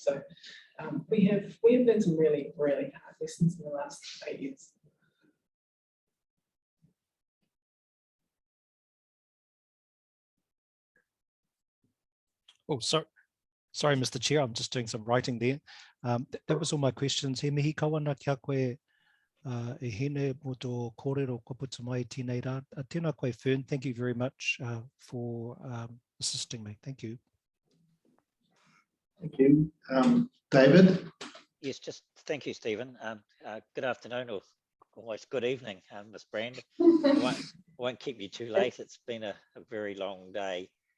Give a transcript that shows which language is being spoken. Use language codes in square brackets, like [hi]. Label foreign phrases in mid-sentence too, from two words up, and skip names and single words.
[en] So we have learned some really, really hard lessons in the last 8 years. Oh, sorry, Mr. Chair, I'm just doing some writing there. That was all my questions. [mi] He mihi kawana kia koe e hene mo tō kōrero ko puta mai tēnei rā. Tēnā koe Fern, [en] thank you very much for assisting me. Thank you. Thank you. David? Yes, just thank you, Stephen. Good afternoon or almost good evening, Ms. Brand. I won't keep you too late. It's been a very long day.